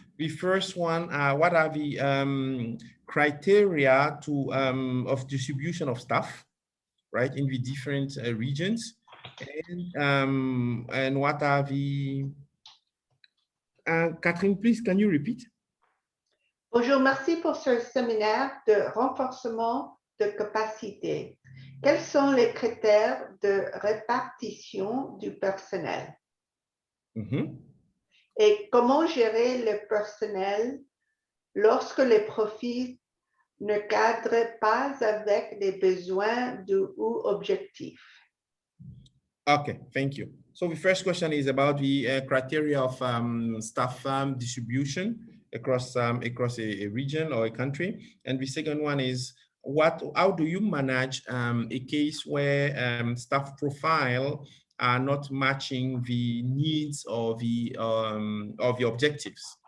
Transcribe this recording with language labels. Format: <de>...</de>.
<en>The first one, what are the criteria of distribution of staff, right, in the different regions? And what are the... Catherine, please, can you repeat?</en> <fr>Bonjour, merci pour ce séminaire de renforcement de capacité. Quels sont les critères de répartition du personnel? Et comment gérer le personnel lorsque les profils ne cadrent pas avec les besoins ou objectifs?</fr> <en>Okay, thank you. So the first question is about the criteria of staff distribution across a region or a country. And the second one is, how do you manage a case where staff profile are not matching the needs or the objectives?</en>